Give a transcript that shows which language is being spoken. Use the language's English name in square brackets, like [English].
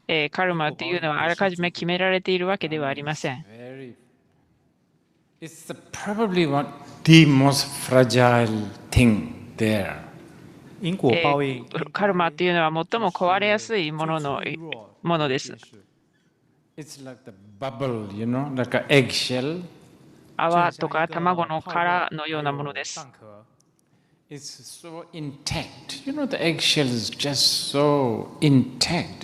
[Japanese] カルマっていうのはあらかじめ決められているわけではありません。 [English] It's probably the most fragile thing there. [Chinese] 因果報應。 [Japanese] カルマっていうのは最も壊れやすいものです。 [English] It's like the bubble, like an eggshell. [Japanese] 泡とか卵の殻のようなものです。 [English] It's so intact. The eggshell is just so intact.